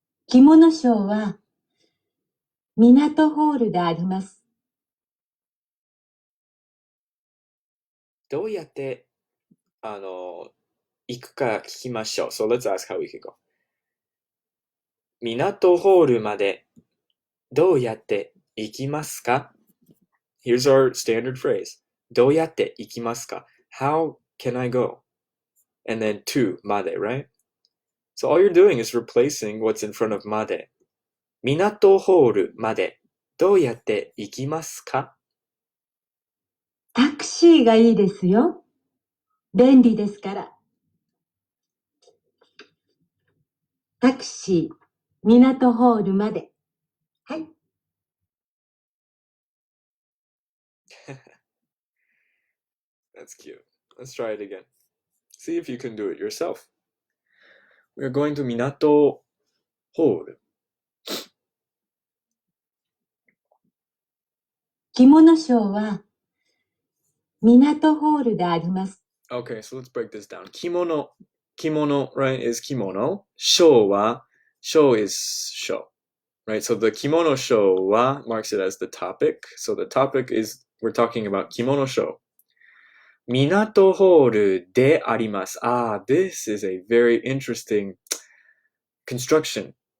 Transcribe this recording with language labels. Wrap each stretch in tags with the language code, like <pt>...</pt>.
<ja>着物ショーは港ホールであります。どうやって行くか聞きましょう。</ja> <en>So let's ask how we can go.</en> <ja>港ホールまでどうやって行きますか</ja> <en>Here's our standard phrase.</en> <ja>どうやって行きますか</ja> <en>How can I go? And then to まで, right? So all you're doing is replacing what's in front of まで。</en> <ja>港ホールまでどうやって行きますかタクシーがいいですよ。便利ですから。タクシー、港ホールまで。はい。</ja> <en>That's cute. Let's try it again. See if you can do it yourself. We're going to Minato Hall.</en> <ja>着物ショーは港ホールであります。</ja> <en>Okay, so let's break this down. Kimono, right, is kimono. Show is show, right? So the kimono show marks it as the topic. So the topic is, we're talking about kimono show. Minato Hall de arimasu. This is a very interesting construction.</en>